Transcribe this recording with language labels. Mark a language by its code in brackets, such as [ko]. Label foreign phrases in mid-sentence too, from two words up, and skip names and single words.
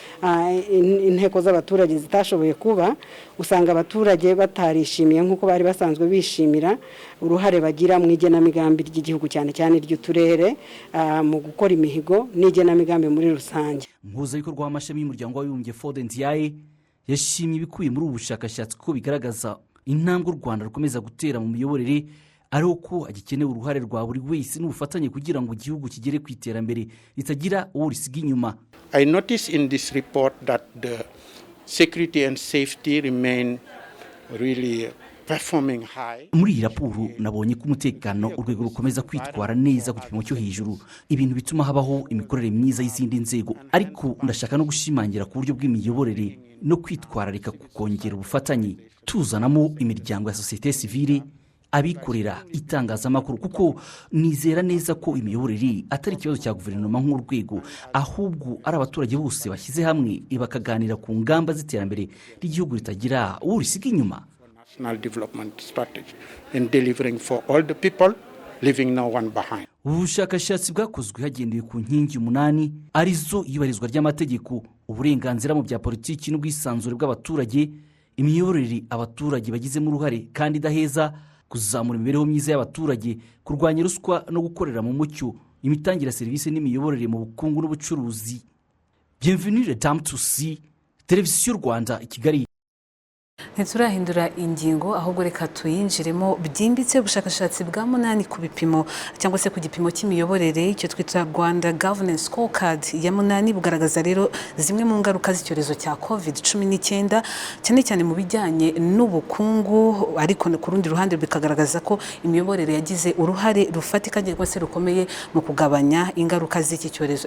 [rw] inteko z'abaturage zitashoboye kuba, usanga abaturage batarishimiye nk'uko bari basanzwe bishimira uruhare bagira mu igenamigambi ry'igihugu cyane cyane ry'uturere mu gukora imihigo n'igenamigambi muri rusange. Impuzabikorwa w'amashami y'umuryango w'abibumbye Fodenziaye yashimye ibikubiye muri ubu bushakashatsi ko bigaragaza intambwe u Rwanda rukomeza gutera mu miyoborere, ariko ko agikenewe uruhare rwa buri wese n'ubufatanye kugira ngo igihugu kigere ku iterambere ritagira uwo risiga inyuma. [en] I notice in this report that the security and safety remain really performing high. [rw] Muri iyi raporo nabonye ko umutekano urwego rukomeza kwitwara neza ku gipimo cyo hejuru, ibintu bituma habaho imikorere myiza y'izindi nzego, ariko ndashaka no gushimangira ku buryo bw'imiyoborere no kwitwararika kukongera ubufatanye, tuzanamo imiryango ya sosiyete sivile, abikorera, itangazamakuru, kuko nizera neza ko imiyoborere atari ikibazo cya guverinoma nk'urwego, ahubwo ari abaturage bose bashyize hamwe bakaganira ku ngamba z'iterambere ry'igihugu ritagira uwo risiga inyuma. [en] National development strategy in delivering for all the people, leaving no one behind. [rw] Ubushakashatsi bwakozwe hagendewe ku nkingi 8 arizo ibarizwa ry'amategeko, uburenganzira mu bya politiki n'ubwisanzure bw'abaturage, imiyoborere abaturage bagizemo uruhare kandi idaheza, kuzamura imibereho myiza y'abaturage, kurwanya ruswa no gukorera mu mucyo, imitangire ya serivisi n'imiyoborere mu bukungu n'ubucuruzi. [fr] Bienvenue les dames tous, [rw] televiziyo Rwanda i Kigali. Ntiturahindura ingingo ahubwo reka tuyinjiremo byimbitse. Ubushakashatsi bwa 8 ku bipimo cyangwa se ku gipimo cy'imiyoborere icyo twita Rwanda Governance Scorecard ya 8 bugaragaza rero zimwe mu ngaruka z'icyorezo cya COVID-19 cyane cyane mu bijyanye n'ubukungu, ariko ku rundi ruhande bikagaragaza ko imiyoborere yagize uruhare rufatika cyangwa se rukomeye mu kugabanya ingaruka z'iki cyorezo.